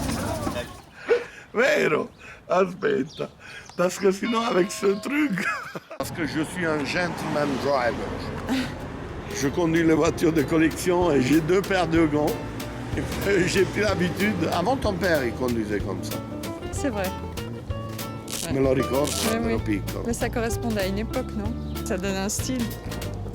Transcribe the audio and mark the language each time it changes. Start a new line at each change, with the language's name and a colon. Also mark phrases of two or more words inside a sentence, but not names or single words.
Italian: Vero? Aspetta,
French: parce que sinon avec ce truc... Parce que je suis un
English: gentleman driver.
French: Je conduis les voitures de collection et j'ai 2 paires de gants. Et j'ai pris l'habitude. Avant ton père, il conduisait comme ça. C'est vrai.
Italian: Me lo ricordo,
French: Oui,
Italian: ero
French: oui.
Italian: piccolo.
French: Mais ça correspond à une époque, non? Ça donne un style.